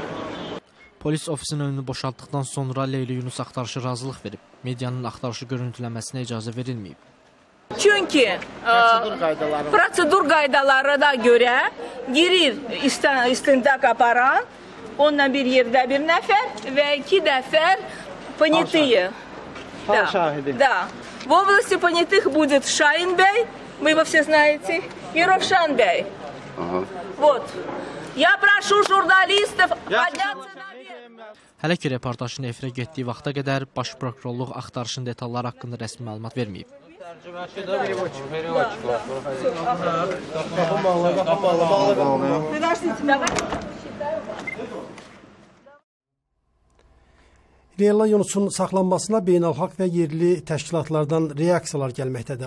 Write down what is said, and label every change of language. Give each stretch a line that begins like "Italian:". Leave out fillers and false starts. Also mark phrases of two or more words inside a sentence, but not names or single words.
Azerbaijani: Polis ofisin önünü boşaltdıqdan sonra Leyla Yunus axtarışı razılıq verib. Medianın axtarışı görüntüləməsinə icazə verilməyib. Çünki prosedur qaydalarına görə girir istintaq aparan, onunla bir yerdə bir nəfər və 2 nəfər понятые.
Russian: Да. В области понятых будет Шаин Бey, вы его все знаете, и Ровшан Бey. Вот. Я прошу журналистов подняться наверх.
Azerbaijani: Hələ ki, reportajın efirə getdiyi vaxta qədər Baş Prokurorluq axtarışın detalları haqqında rəsmi məlumat verməyib. Leyla Yunusun saxlanmasına beynəlxalq və yerli təşkilatlardan reaksiyalar gəlməkdədir.